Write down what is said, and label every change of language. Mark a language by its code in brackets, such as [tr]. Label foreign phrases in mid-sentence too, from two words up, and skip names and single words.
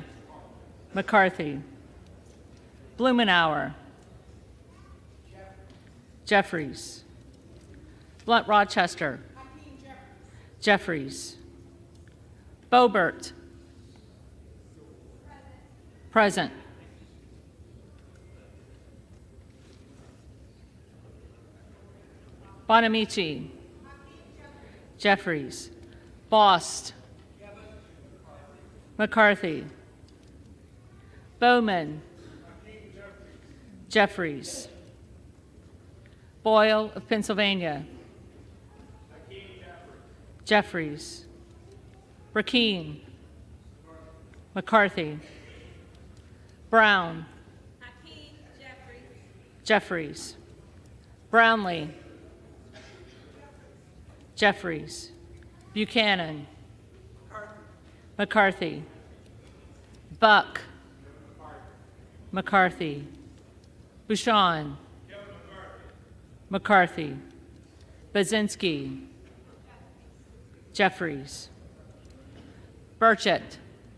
[en] McCarthy. Blumenauer. Jeffries. Blunt Rochester. Jeffries. Boebert. Present. Bonamici. Jeffries. Bost. McCarthy. Bowman. Jeffries. Boyle of Pennsylvania. Jeffries. Rakeen. McCarthy. Brown. Jeffries. Brownlee. Jeffries. Buchanan. McCarthy. Buck. McCarthy. Bouchon. McCarthy. Bazinski. Jeffries. Burchett.